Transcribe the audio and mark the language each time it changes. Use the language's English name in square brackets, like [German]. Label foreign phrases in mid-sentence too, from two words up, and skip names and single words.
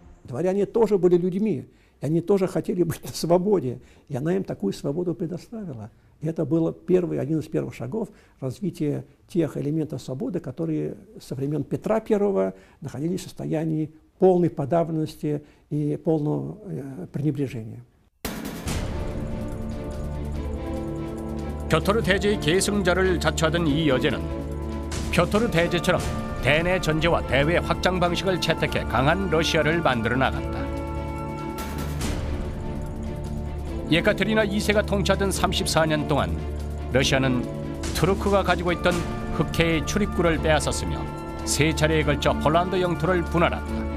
[Russian] Дворяне тоже были людьми, и они тоже хотели быть на свободе, и она им такую свободу предоставила. И это был один из первых шагов развития тех элементов свободы, которые со времен Петра I находились в состоянии полной подавленности и полного пренебрежения. [Korean] 표토르 대제의 계승자를 자처하던 이 여제는 표토르 대제처럼 대내 전제와 대외 확장 방식을 채택해 강한 러시아를 만들어 나간다. 예카테리나 2세가 통치하던 34년 동안 러시아는 투르크가 가지고 있던 흑해의 출입구를 빼앗았으며 3차례에 걸쳐 폴란드 영토를 분할한다.